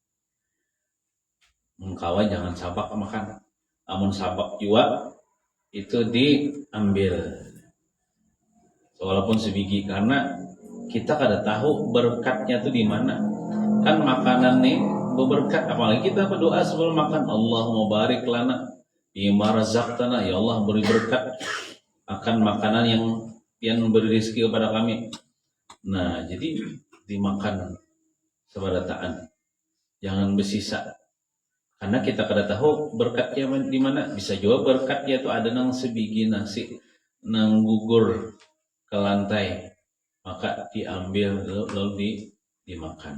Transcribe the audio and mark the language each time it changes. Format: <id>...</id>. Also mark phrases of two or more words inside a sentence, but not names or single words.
<bjn>Mengkawa jangan sabak makan. Amun sabak juga itu diambil, walaupun sebiji, karena kita kada tahu berkatnya tuh di mana. Kan makanan nih berberkat, apalagi kita berdoa sebelum makan,</bjn> <ar>اللهم بارك لنا بما رزقتنا,</ar> <bjn>ya Allah beri berkat akan makanan yang beri rezeki kepada kami. Nah, jadi dimakan sebarataan, jangan bersisa. Karena kita kada tahu berkatnya di mana. Bisa juga berkatnya itu ada nang sebiji nasi nang gugur ke lantai, maka diambil lalu dimakan.</bjn>